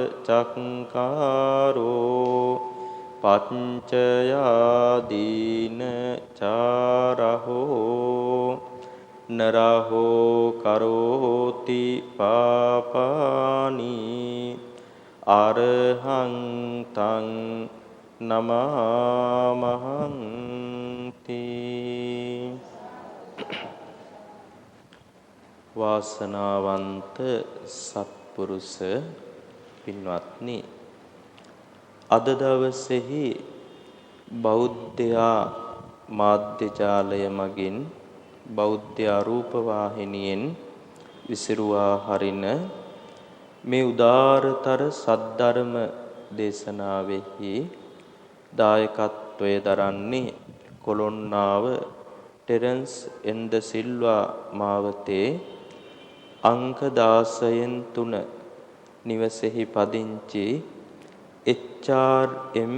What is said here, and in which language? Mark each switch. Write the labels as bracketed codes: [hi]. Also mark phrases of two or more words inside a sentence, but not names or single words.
[pi] චක්කාරෝ පච්චයාදීන චාරහෝ නරහෝ කරෝති පාපානි අරහං තං නමාමහන්ති. [si] වාසනාවන්ත සත්පුරුෂ පින්වත්නි, අද දවසේහි බෞද්ධයා මාධ්‍ය ජාලය මගින් බෞද්ධ රූප වාහිනියෙන් විසිරුවා හරින මේ උදාරතර සද්ධර්ම දේශනාවෙහි දායකත්වයේ දරන්නේ කොළොන්නාව ටෙරන්ස් එන්ද සිල්වා මාවතේ අංක 16න් 3 නිවසේහි පදිංචි එච්.ආර්.එම්.